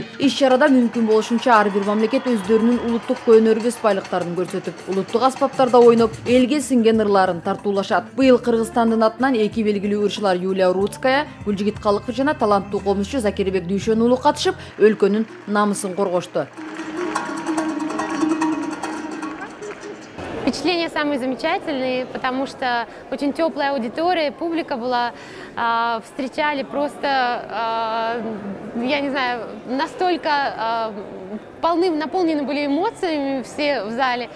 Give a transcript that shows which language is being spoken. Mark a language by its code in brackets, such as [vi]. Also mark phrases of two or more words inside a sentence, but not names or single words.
[ky] Иш-чарада мүмкүн болушунча ар бир мамлекет өздөрүнүн улуттук өнөр-көз байлыктарын көрсөтүп, улуттук аспаптарда ойноп, элге сиңген ырларын тартуулашат. Быйыл Кыргызстандын атынан эки белгилүү ырчылар Юлия Рудская, Гүлжигит Калыков жана таланттуу комузчу Закирбек Дүйшөн уулу катышып, өлкөнүн намысын коргошту. [ru] Впечатления самые замечательные, потому что очень теплая аудитория, публика была, встречали просто, я не знаю, настолько наполнены были эмоциями все в зале.